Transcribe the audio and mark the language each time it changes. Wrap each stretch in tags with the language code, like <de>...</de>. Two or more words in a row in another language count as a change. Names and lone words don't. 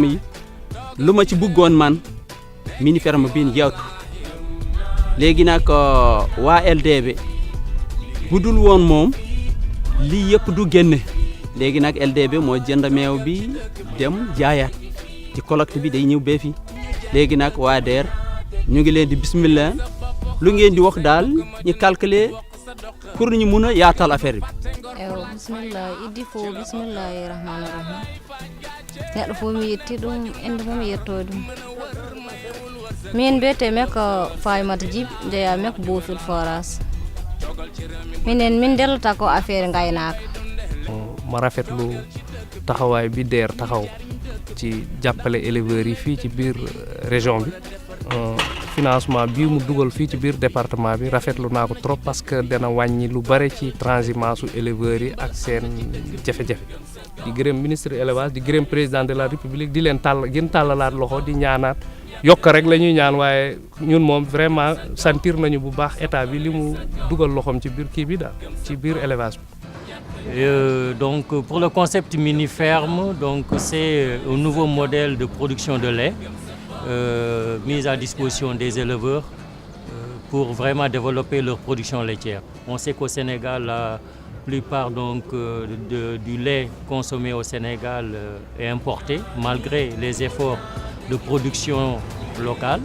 <wo>yi lu ma ci bëggoon man</wo> <fr>mini ferme</fr> <wo>bi yaatu léegi nag waa LDB bu dul woon moom lii yëpp du génne léegi nag LDB moo jënd meew bi dem jaayaat ci collecte bi day ñëw bee fi léegi nag waa DER ñu ngi leen di bismillah lu ngeen di wax daal ñu calculer pour ñu mun a yaatal affaire bi.</wo> <ff>bismillah iddi fo</ff> <ar>بسم الله الرحمن الرحيم</ar> <ff>neɗɗo fof mi yetti ɗum inde fof mi yetto ɗum min mbiyete mek Faymata Djib jeeya mek Bofil Forage min delta ko affaire ngaynaka</ff> <wo>ma rafetlu taxawaay bi DER taxaw ci jàppale éleveurs yi fii ci biir région bi financement bii mu dugal fii ci biir département bi rafetlu naa ko</wo> <fr>trop parce que</fr> <wo>dana wàññi lu bare ci transhumance su éleveurs yi ak seen jafe-jafe di gërëm</wo> <fr>ministre élevage</fr> <wo>di gërëm</wo> <fr>président de la république</fr> <wo>di leen gën tàllalaat loxo di ñaanaat yokk rek la ñuy ñaan waaye ñun moom</wo> <fr>vraiment sentir</fr> <wo>nañu bu baax état bi li mu dugal loxoom ci biir kii bi daal ci biir élevage bi.</wo> <fr>Donc pour le concept mini ferme, donc c'est un nouveau modèle de production de lait mis à disposition des éleveurs pour vraiment développer leur production laitière. On sait qu'au Sénégal, la plupart donc du lait consommé au Sénégal est importé malgré les efforts de production locale.</fr>